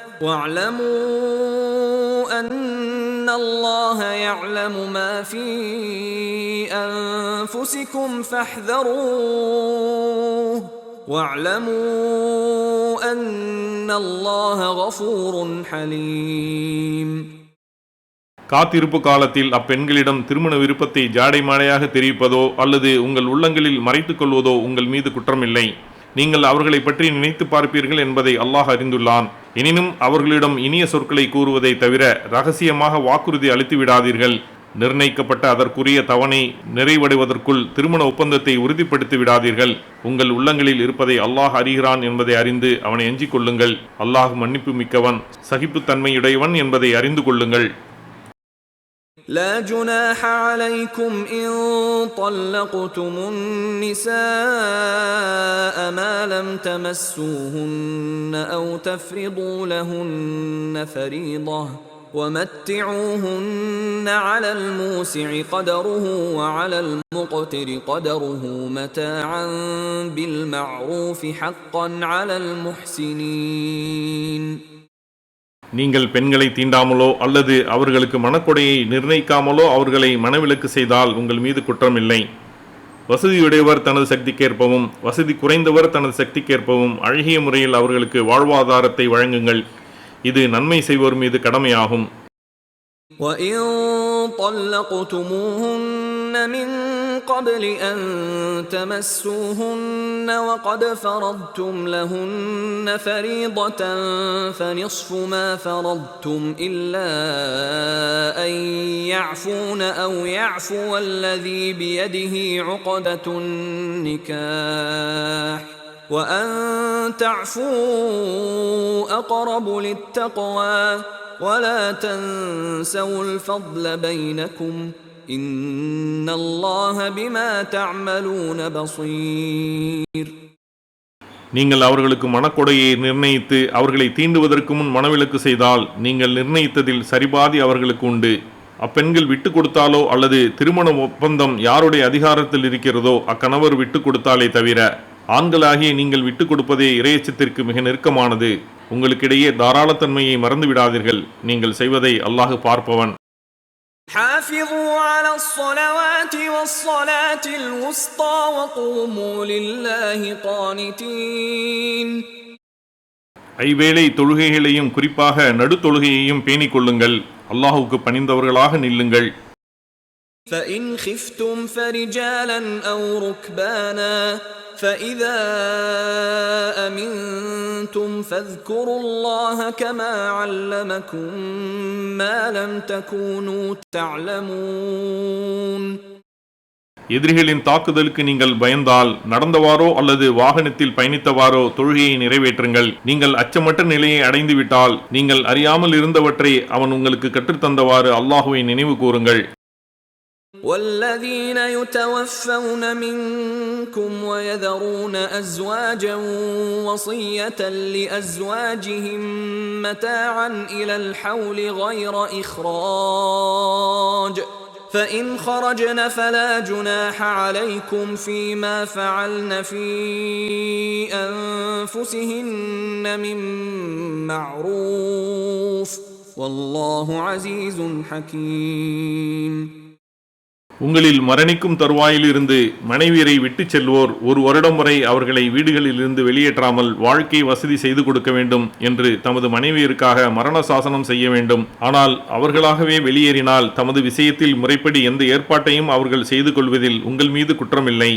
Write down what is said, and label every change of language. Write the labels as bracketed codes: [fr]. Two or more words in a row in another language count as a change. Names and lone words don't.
[ar] واعلموا أن الله يعلم ما في أنفسكم فاحذروه واعلموا أن الله غفور حليم. [ta] காத்திருப்பு காலத்தில் அப்பெண்களிடம் திருமண விருப்பத்தை ஜாடைமாடையாக தெரிவிப்பதோ அல்லது உங்கள் உள்ளங்களில் மறைத்துக் கொள்வதோ உங்கள் மீது குற்றமில்லை. நீங்கள் அவர்களை பற்றி நினைத்து பார்ப்பீர்கள் என்பதை அல்லாஹ் அறிந்துள்ளான். எனினும் அவர்களிடம் இனிய சொற்களை கூறுவதை தவிர ரகசியமாக வாக்குறுதி அளித்து விடாதீர்கள். நிர்ணயிக்கப்பட்ட அதற்குரிய தவணை நிறைவடைவதற்குள் திருமண ஒப்பந்தத்தை உறுதிப்படுத்தி விடாதீர்கள். உங்கள் உள்ளங்களில் இருப்பதை அல்லாஹ் அறிகிறான் என்பதை அறிந்து அவனை எஞ்சிக் கொள்ளுங்கள். அல்லாஹ் மன்னிப்பு மிக்கவன், சகிப்புத்தன்மையுடையவன் என்பதை அறிந்து கொள்ளுங்கள். [ar] لا جناح عليكم إن طلقتم النساء ما لم تمسوهن أو تفرضوا لهن فريضة ومتعوهن على الموسع قدره وعلى المقتر قدره متاعا بالمعروف حقا على المحسنين. [ta] நீங்கள் பெண்களை தீண்டாமலோ அல்லது அவர்களுக்கு மனக்கொடையை நிர்ணயிக்காமலோ அவர்களை மனவிலக்கு செய்தால் உங்கள் மீது குற்றமில்லை. வசதியுடையவர் தனது சக்திக்கேற்பவும் வசதி குறைந்தவர் தனது சக்திக்கேற்பவும் அழகிய முறையில் அவர்களுக்கு வாழ்வாதாரத்தை வழங்குங்கள். இது நன்மை செய்வோர் மீது கடமையாகும். [ar] وَإِن طَلَّقْتُمُوهُنَّ مِن قَبْلِ أَن تَمَسُّوهُنَّ وَقَدْ فَرَضْتُمْ لَهُنَّ فَرِيضَةً فَنِصْفُ مَا فَرَضْتُمْ إِلَّا أَن يَعْفُونَ أَوْ يَعْفُوَ الَّذِي بِيَدِهِ عُقْدَةُ النِّكَاحِ وَأَن تَعْفُوا أَقْرَبُ لِلتَّقْوَى وَلَا تَنْسَوُا الْفَضْلَ بَيْنَكُمْ إِنَّ اللَّهَ بِمَا تَعْمَلُونَ بَصِيرٌ. [ta] நீங்கள் அவர்களுக்கு மனக்கொடையை நிர்ணயித்து அவர்களை தீண்டுவதற்கு முன் மனவிலக்கு செய்தால் நீங்கள் நிர்ணயித்ததில் சரிபாதி அவர்களுக்கு உண்டு. அப்பெண்கள் விட்டு கொடுத்தாலோ அல்லது திருமண ஒப்பந்தம் யாருடைய அதிகாரத்தில் இருக்கிறதோ அக்கணவர் விட்டு கொடுத்தாலே தவிர ஆண்களாகிய நீங்கள் விட்டு கொடுப்பதே இறையச்சத்திற்கு மிக நெருக்கமானது. உங்களுக்கிடையே தாராளத்தன்மையை மறந்து விடாதீர்கள். நீங்கள் செய்வதை அல்லாஹ் பார்ப்பவன். [ar] حافظوا على الصلوات والصلاة الوسطى وقوموا لله قانتين. [ta] ஐவேளை தொழுகைகளையும் குறிப்பாக நடுத்தொழுகையையும் பேணிக் கொள்ளுங்கள். அல்லாஹுக்கு பணிந்தவர்களாக நில்லுங்கள். [ar] فإن خفتم فرجالا أو ركبانا فإذا أمنتم فاذكروا الله كما علمكم ما لم تكونوا تعلمون. [ta] எதிரிகளின் தாக்குதலுக்கு நீங்கள் பயந்தால் நடந்தவாறோ அல்லது வாகனத்தில் பயணித்தவாறோ தொழுகையை நிறைவேற்றுங்கள். நீங்கள் அச்சமற்ற நிலையை அடைந்துவிட்டால் நீங்கள் அறியாமல் இருந்தவற்றை அவன் உங்களுக்கு கற்றுத்தந்தவாறு அல்லாஹுவை நினைவு கூறுங்கள். [ar] والذين يتوفون منكم ويذرون أزواجا وصية لأزواجهم متاعا إلى الحول غير إخراج فإن خرجن فلا جناح عليكم فيما فعلن في أنفسهن من معروف والله عزيز حكيم. [ta] உங்களில் மரணிக்கும் தருவாயிலிருந்து மனைவியரை விட்டுச் செல்வோர் 1 வருடம் வரை அவர்களை வீடுகளிலிருந்து வெளியேற்றாமல் வாழ்க்கை வசதி செய்து கொடுக்க வேண்டும் என்று தமது மனைவியருக்காக மரண சாசனம் செய்ய வேண்டும். ஆனால் அவர்களாகவே வெளியேறினால் தமது விஷயத்தில் முறைப்படி எந்த ஏற்பாட்டையும் அவர்கள் செய்து கொள்வதில் உங்கள் மீது குற்றமில்லை.